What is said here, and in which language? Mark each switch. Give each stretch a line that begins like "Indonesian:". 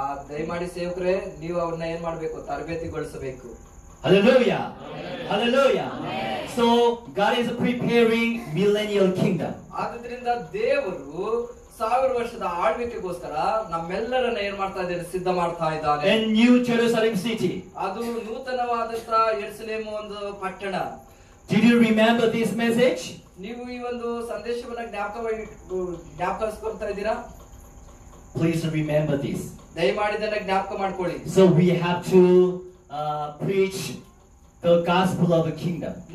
Kannada: ದಯಮಾಡಿ ಸೇವಕರೇ, ನೀವು ಅವ್ರನ್ನ ಏನ್ ಮಾಡ್ಬೇಕು, ತರಬೇತಿಗೊಳಿಸಬೇಕು.
English: Hallelujah. Hallelujah. So God is preparing millennial kingdom.
Kannada: ಆದ್ರಿಂದ ದೇವರು 1000 ವರ್ಷದ ಆಳ್ವಿಕೆಗೋಸ್ಕರ ನಮ್ಮೆಲ್ಲರನ್ನ ಏನ್ ಮಾಡ್ತಾ ಇದ್ದಾರೆ, ಸಿದ್ಧ ಮಾಡ್ತಾ ಇದ್ದಾನೆ.
English: And New Jerusalem city.
Kannada: ಅದು ನೂತನವಾದಂತ ಯೆರೂಸಲೇಮ್ ಒಂದು ಪಟ್ಟಣ.
English: Did you remember this message?
Kannada: ನೀವು ಈ ಒಂದು ಸಂದೇಶವನ್ನ ಜ್ಞಾಪಕಿಸ್ಕೊಳ್ತಾ ಇದ್ದೀರಾ?
English: Please remember this.
Kannada: ದಯಮಾಡಿ ಇದನ್ನ ಜ್ಞಾಪಕ ಮಾಡ್ಕೊಳ್ಳಿ.
English: So we have to preach the gospel of the kingdom.